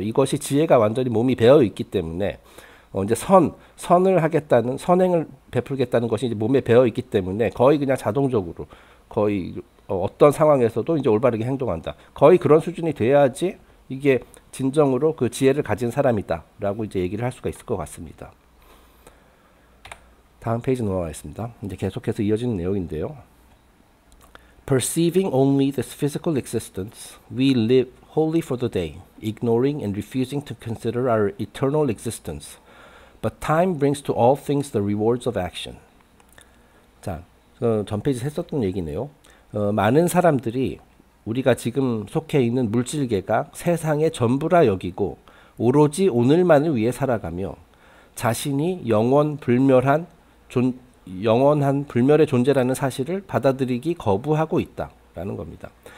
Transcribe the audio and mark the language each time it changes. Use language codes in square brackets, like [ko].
[ko] 이것이 지혜가 완전히 몸이 배어 있기 때문에 이제 선을 하겠다는 선행을 베풀겠다는 것이 이제 몸에 배어 있기 때문에 거의 그냥 자동적으로 거의 어떤 상황에서도 이제 올바르게 행동한다. 거의 그런 수준이 돼야지 이게 진정으로 그 지혜를 가진 사람이다라고 이제 얘기를 할 수가 있을 것 같습니다. 다음 페이지 넘어가겠습니다. 이제 계속해서 이어지는 내용인데요. [en] Perceiving only this physical existence, we live wholly for the day, ignoring and refusing to consider our eternal existence. But time brings to all things the rewards of action. [ko] 자, 전 페이지에서 했었던 얘기네요. 많은 사람들이 우리가 지금 속해 있는 물질계가 세상의 전부라 여기고 오로지 오늘만을 위해 살아가며 자신이 영원한 불멸의 존재라는 사실을 받아들이기 거부하고 있다라는 겁니다.